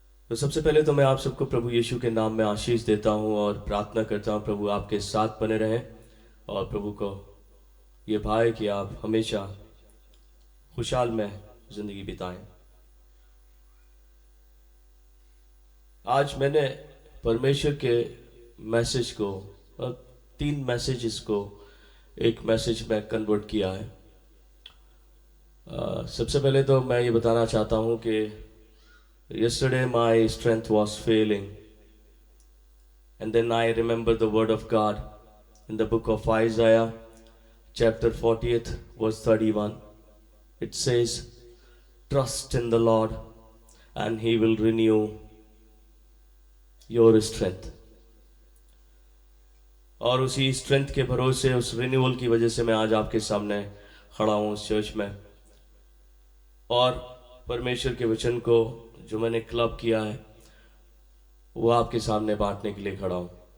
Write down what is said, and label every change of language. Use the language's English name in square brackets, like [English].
[Hindi] तो सबसे पहले तो मैं आप सबको प्रभु यीशु के नाम में आशीष देता हूँ और प्रार्थना करता हूँ प्रभु आपके साथ बने रहें, और प्रभु को ये भाई कि आप हमेशा खुशहाल में जिंदगी बिताएं। आज मैंने परमेश्वर के मैसेज को, 3 मैसेजेस को एक मैसेज में कन्वर्ट किया है। सबसे पहले तो मैं ये बताना चाहता हूँ कि [English] yesterday my strength was failing, and then I remember the word of God in the book of Isaiah chapter 40th verse 31. It says, trust in the Lord and he will renew your strength. [Hindi] और उसी strength के भरोसे, उस renewal की वजह से मैं आज आपके सामने खड़ा हूँ उस चर्च में, और परमेश्वर के वचन को जो मैंने क्लब किया है वो आपके सामने बांटने के लिए खड़ा हूं।